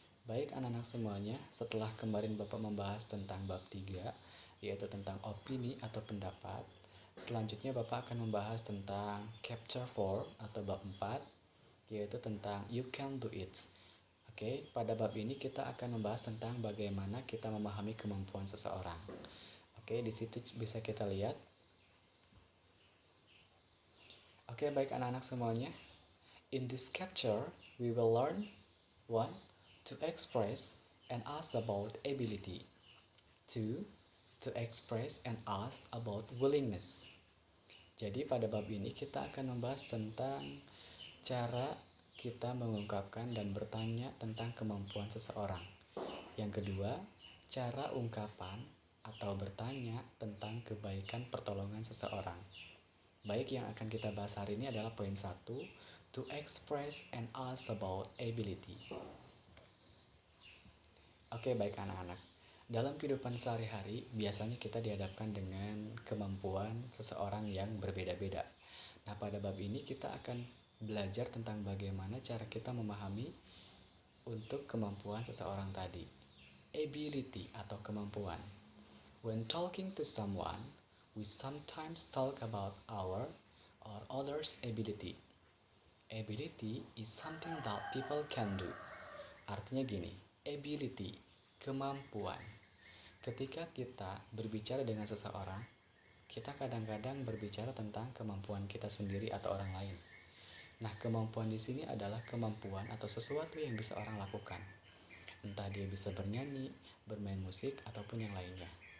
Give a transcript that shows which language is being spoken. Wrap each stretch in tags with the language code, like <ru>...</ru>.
<id>Baik anak-anak semuanya, setelah kemarin Bapak membahas tentang bab 3, yaitu tentang opini atau pendapat, selanjutnya Bapak akan membahas tentang chapter 4 atau bab 4, yaitu tentang</id> <en>you can do it.</en> <id>Oke, pada bab ini kita akan membahas tentang bagaimana kita memahami kemampuan seseorang. Oke, di situ bisa kita lihat. Oke, baik anak-anak semuanya.</id> <en>In this chapter, we will learn 1. To express and ask about ability. 2. To express and ask about willingness.</en> <id>Jadi pada bab ini kita akan membahas tentang cara kita mengungkapkan dan bertanya tentang kemampuan seseorang. Yang kedua, cara ungkapan atau bertanya tentang kebaikan pertolongan seseorang. Baik, yang akan kita bahas hari ini adalah poin 1,</id> <en>to express and ask about ability.</en> <id>Oke, baik anak-anak. Dalam kehidupan sehari-hari, biasanya kita dihadapkan dengan kemampuan seseorang yang berbeda-beda. Nah, pada bab ini kita akan belajar tentang bagaimana cara kita memahami untuk kemampuan seseorang tadi. Ability atau kemampuan.</id> <en>When talking to someone, we sometimes talk about our or others' ability. Ability is something that people can do.</en> <id>Artinya gini, ability, kemampuan. Ketika kita berbicara dengan seseorang, kita kadang-kadang berbicara tentang kemampuan kita sendiri atau orang lain. Nah, kemampuan di sini adalah kemampuan atau sesuatu yang bisa orang lakukan. Entah dia bisa bernyanyi, bermain musik, ataupun yang lainnya.</id>